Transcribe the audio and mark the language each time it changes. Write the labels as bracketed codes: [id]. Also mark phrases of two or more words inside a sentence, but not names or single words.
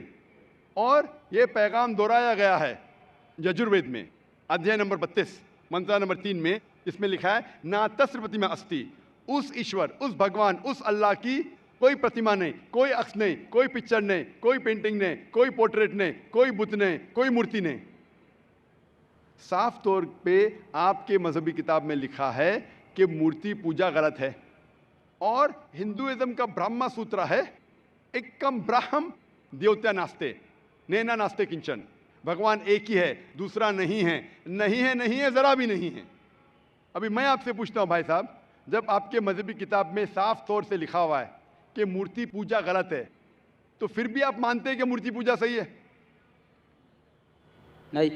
[ur] اور یہ پیغام دہرایا گیا ہے یجروید میں ادھیائے نمبر 32 منترا نمبر 3 میں, اس میں لکھا ہے [sa] न तस्य प्रतिमा अस्ति, [ur] اس ایشور, اس بھگوان, اس اللہ کی کوئی پرتما نہیں, کوئی عکس نہیں, کوئی پکچر نہیں, کوئی پینٹنگ نہیں, کوئی پورٹریٹ نہیں, کوئی بت نہیں, کوئی مورتی نہیں. صاف طور پہ آپ کے مذہبی کتاب میں لکھا ہے کہ مورتی پوجا غلط ہے. اور ہندوازم کا برہما سوترا ہے, [sa] एकं ब्रह्म द्वितीयं नास्ति नेह नास्ति किंचन, [ur] بھگوان ایک ہی ہے, دوسرا نہیں ہے, نہیں ہے, نہیں ہے, ذرا بھی نہیں ہے. ابھی میں آپ سے پوچھتا ہوں بھائی صاحب, جب آپ کے مذہبی کتاب میں صاف طور سے لکھا ہوا ہے کہ مورتی پوجا غلط ہے, تو پھر بھی آپ مانتے ہیں کہ مورتی پوجا صحیح ہے؟ نہیں.